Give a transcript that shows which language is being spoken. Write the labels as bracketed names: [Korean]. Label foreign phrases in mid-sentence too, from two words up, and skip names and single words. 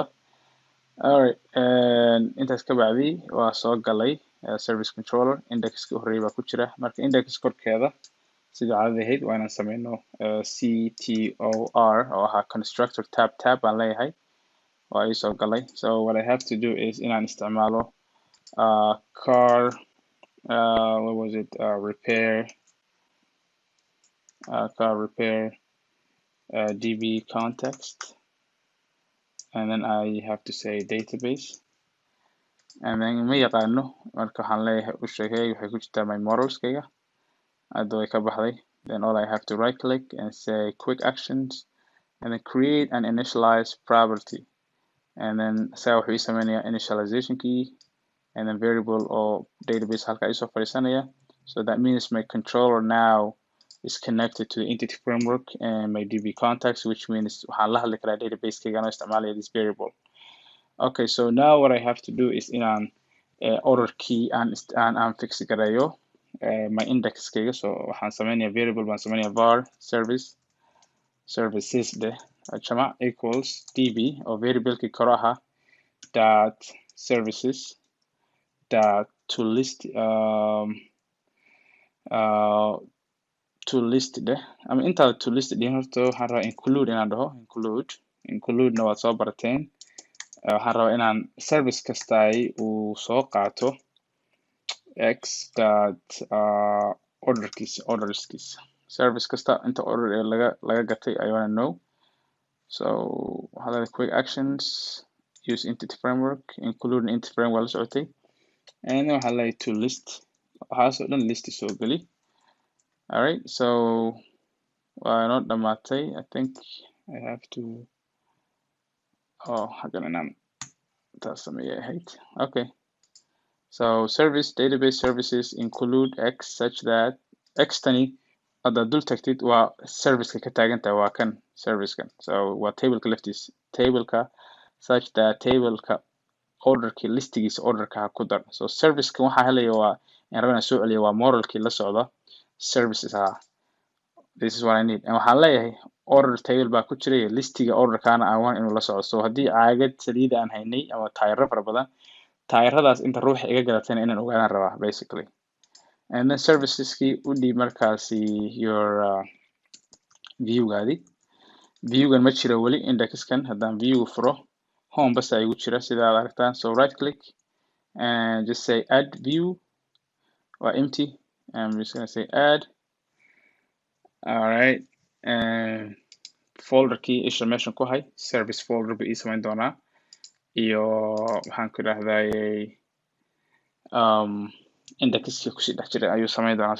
[Somali] Alright, intaas ka bacdi waa soo galay [English] service controller. [Somali] Indexka horreeyay baa ku jira. Marka index korkeeda sida caadada ahayd waa inaan sameyno CTOR oo ahaa constructor tab baan leeyahay. waa ii soo galay. [English] So what I have to do is [Somali] inaan isticmaalo [English] car what was it repair car repair db context, and then I have to say database, and then [Somali] ma yaqaano marka waxaan leeyahay u sheegay waxay ku jirtaa my modelskayga hadda way ka baxday. [English] Then all I have to right click and say quick actions and then create and initialize property, and then [Somali] saa wuxuu ii sameynayaa [English] initialization key and then variable or database [Somali] halka isoo fadhiisanaya. [English] So that means my controller now is connected to the entity framework and my db context, which means [Somali] waxaan la hadli karaa database kayga anoo isticmaalaya [English] this variable. Okay, so now what I have to do is [Somali] inaan order key aan fix gareeyo my index kayga. So waxaan sameynaya variable baan sameynaya var services jamac equals db oo variablekii koro ahaa [English] dot services dot to list [Somali] ama intaa [English] to list [Somali] dhihin horta waxaan rabaa include inaan dhaho include-na waad soo barateen. Waxaan rabaa inaan service kastaay uu soo qaato x dot orderskiisa service kasta inta order ee laga gatay [English] I wanna know. So [Somali] waxaa leedahay [English] quick actions, use entity framework, include entity framework [Somali] la socotay, [English] and then [Somali] waxaa leedahay [English] to list [Somali] waxaasoo dhan list soo geli. [English] All right, [Somali] so waa inoo dhamaatay. [English] I think I have to [Somali] xaggan inaan taas sameeyay ahayd. [English] Okay, so service database services include X such that X [Somali] tani haddaad dul tagtid waa serviceka ka taagantahay waa kan servicekan, so waa tableka laftiis, tableka [English] such that [Somali] tableka orderkii listigiisa orderka ha ku dar. So servicekan waxaa helaya waa in rabana soo celiya waa modelkii la socda services [English] this is what I need. [Somali] And waxaan leeyahay [English] order table [Somali] baa ku jiray listiga orderkaana aan waan inuu la socdo. So haddii caagad saliida aan haynay ama taayiro fara badan, taayiradaas inta ruuxa iga gadatayna inaan ogaadaan rabaa basically. And then serviceskii u dhiib markaasi your viewgaadi. Viewgan ma jiro weli indexkan, haddaan view furo home bas igu jira sida aad aragtaan. [English] So right click and just say add view or empty. I'm just going to say add. All right, [Somali] and folder key isha meeshan ku hay service folder ba ii samayn doonaa iyo waxaan ku idhahdayay indexkii kusii dhex jiray ayuu samayn doonaa.